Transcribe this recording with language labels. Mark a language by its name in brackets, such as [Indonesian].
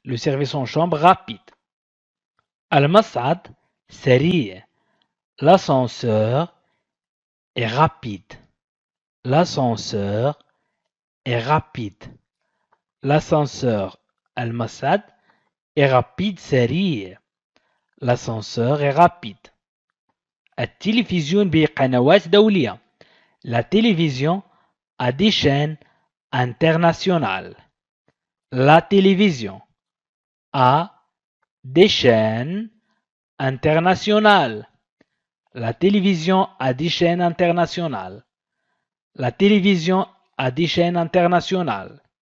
[French] Le service en chambre rapide. [Arabic] المصعد سريع. [French] L'ascenseur est rapide. L'ascenseur est rapide. L'ascenseur المصعد est rapide سريع. L'ascenseur est rapide. [Arabic] التلفزيون بقنوات دولية. [French] La télévision a des chaînes internationales. La télévision a des chaînes internationales. La télévision a des chaînes internationales. La télévision a des chaînes internationales.